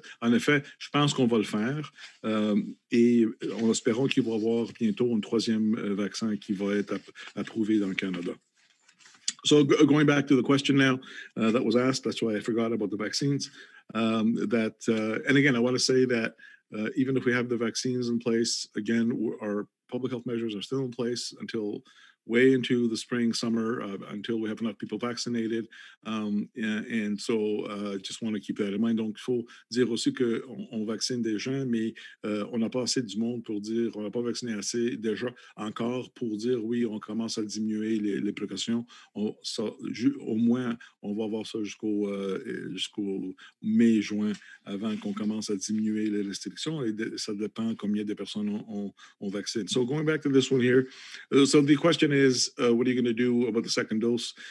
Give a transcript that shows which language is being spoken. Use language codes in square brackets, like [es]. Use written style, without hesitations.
[fr] En effet, je pense qu'on va le faire. Et en espérant qu'il va y avoir bientôt un troisième vaccin qui va être approuvé dans le Canada. [en] So going back to the question now that was asked, that's why I forgot about the vaccines. And again, I want to say that even if we have the vaccines in place, again, our public health measures are still in place until way into the spring, summer, until we have enough people vaccinated. And so just want to keep that in mind. [fr] Donc, il faut dire aussi qu'on vaccine des gens, mais on n'a pas assez du monde pour dire, on n'a pas vacciné assez déjà encore pour dire, oui, on commence à diminuer les précautions. Au moins, on va avoir ça jusqu'au mai, juin, avant qu'on commence à diminuer les restrictions. Et ça dépend combien de personnes on vaccine. [en] So going back to this one here, so the question is, what are you going to do about the second dose?